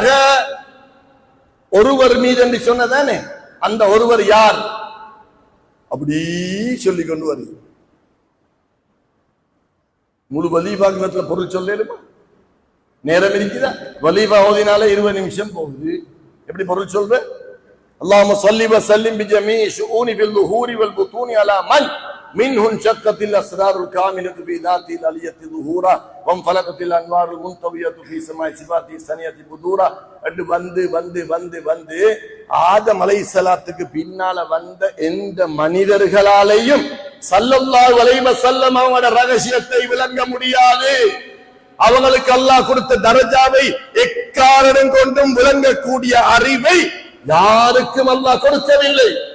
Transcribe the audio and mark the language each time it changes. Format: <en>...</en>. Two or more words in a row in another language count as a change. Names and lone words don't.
<ta>ஒருவர் மீது என்று சொன்னதானே, அந்த ஒருவர் யார்? அப்படி சொல்லி கொண்டு வருது. முழு வலீஃபாக்கு பொருள் சொல்லுமா? நேரம் இருக்குதா? வலீஃபா ஓதினாலே 20 நிமிஷம் போகுது. எப்படி பொருள் சொல்ற?</ta> <ar>اللهم صل وسلم بجميع شؤون في الظهور والبطون على من منه انشقت الاسرار الكامله في ذاته العليه ظهورا وانفلقت الانوار المنطويه في سماء صفاته الثانيه بدورا.</ar> <ta>அண்டு வந்து வந்து வந்து வந்து ஆதம் அலைஹிஸ்ஸலாத்துக்கு பின்னால வந்த எந்த மனிதர்களாலேயும்</ta> <ar>صلى الله عليه وسلم</ar> <ta>அவங்களோட ரகசியத்தை விளங்க முடியாது. அவங்களுக்கு அல்லாஹ் கொடுத்த தரஜாவை எக்காரணம் கொண்டும் விளங்கக்கூடிய அறிவை யாருக்கும் அல்லாஹ் கொடுக்கவில்லை.</ta>